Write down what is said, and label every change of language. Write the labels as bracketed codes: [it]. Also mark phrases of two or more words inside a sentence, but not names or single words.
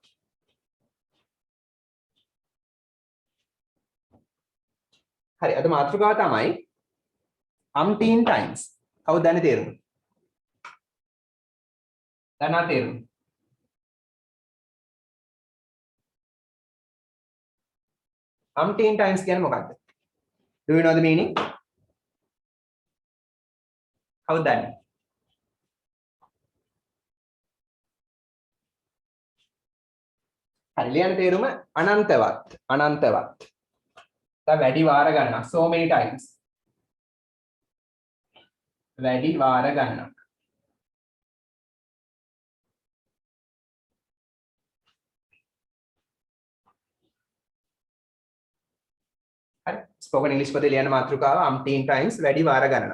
[si] හරි අද මාතෘකාව තමයි [en] umpteen times. [si] කවුද දන්නේ තේරුම? දන්නා තේරුම? [en] umpteen times [si] කියන්නේ මොකක්ද? [en] Do you know the meaning? [si] කවුද දන්නේ? හරි ලියන්න තේරුම අනන්තවත් අනන්තවත්. වැඩි වාර ගණනක් [en] so many times. [si] වැඩි වාර ගණනක්. හරි ස්පෝකන් ඉංග්‍රීසි පොතේ ලියන මාතෘකාව [en] umpteen times [si] වැඩි වාර ගණනක්.